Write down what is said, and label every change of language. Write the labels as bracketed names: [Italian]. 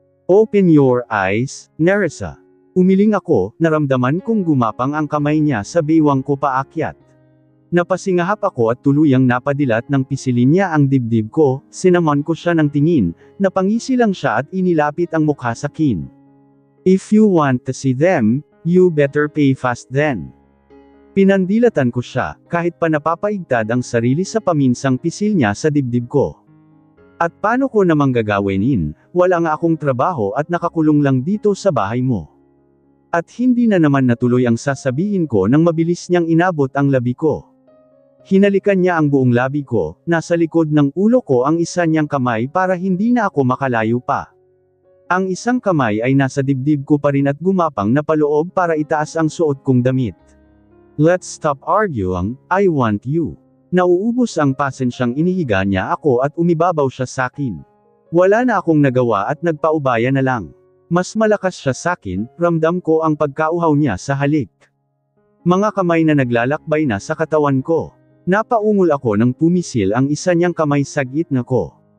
[English] Open your eyes, [Filipino] Nerissa. Umiling ako, naramdaman kong gumapang ang kamay niya sa bewang ko paakyat. Napasingahap ako at tuluyang napadilat ng pisilin niya ang dibdib ko, sinamon ko siya ng tingin, napangisi lang siya at inilapit ang mukha sa akin. [English] If you want to see them, you better pay fast then. [Filipino] Pinandilatan ko siya, kahit pa napapaigtad ang sarili sa paminsang pisil niya sa dibdib ko. At paano ko namang gagawinin, wala nga akong trabaho at nakakulong lang dito sa bahay mo. At hindi na naman natuloy ang sasabihin ko nang mabilis niyang inabot ang labi ko. Hinalikan niya ang buong labi ko, nasa likod ng ulo ko ang isa niyang kamay para hindi na ako makalayo pa. Ang isang kamay ay nasa dibdib ko pa rin at gumapang na paloob para itaas ang suot kong damit. [English] Let's stop arguing, I want you. [Filipino] Nauubos ang pasensyang inihiga niya ako at umibabaw siya sakin. Wala na akong nagawa at nagpaubaya na lang. Mas malakas siya sakin, ramdam ko ang pagkauhaw niya sa halik. Mga kamay na naglalakbay na sa katawan ko. Napaungol ako nang pumisil ang isa niyang kamay sa gitna ko.